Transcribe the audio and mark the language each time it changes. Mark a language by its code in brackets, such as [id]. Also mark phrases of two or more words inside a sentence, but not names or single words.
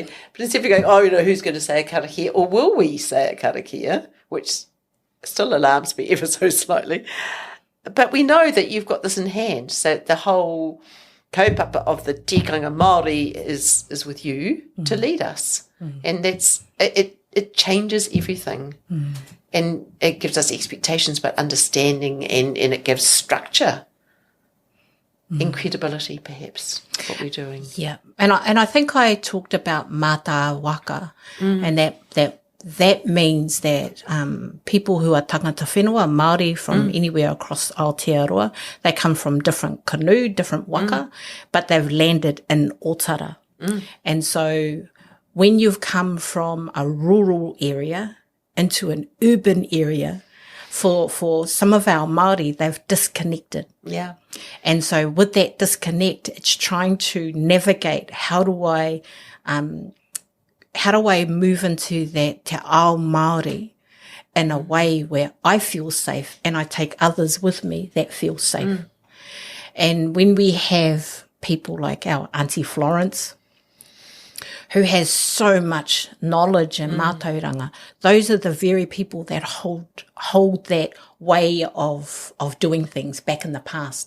[en] but instead of going, who's going to say a karakia, or will we say a karakia, which still alarms me ever so slightly, but we know that you've got this in hand, so the whole kaupapa of the [mi] tikanga Māori [en] is with you to lead us, and that's it changes everything, and it gives us expectations, but understanding, and it gives structure, and credibility, perhaps, what we're doing. Yeah, and I think I talked about Waka, and that means that people who are [mi] tangata whenua, [en] Māori from anywhere across Aotearoa, they come from different canoe, different waka, but they've landed in Ōtara. And so when you've come from a rural area into an urban area, for some of our Māori, they've disconnected. Yeah. And so with that disconnect, it's trying to navigate how do I move into that [mi] te ao Māori [en] in a way where I feel safe and I take others with me that feel safe. And when we have people like our Auntie Florence, who has so much knowledge and matauranga, those are the very people that hold that way of doing things back in the past.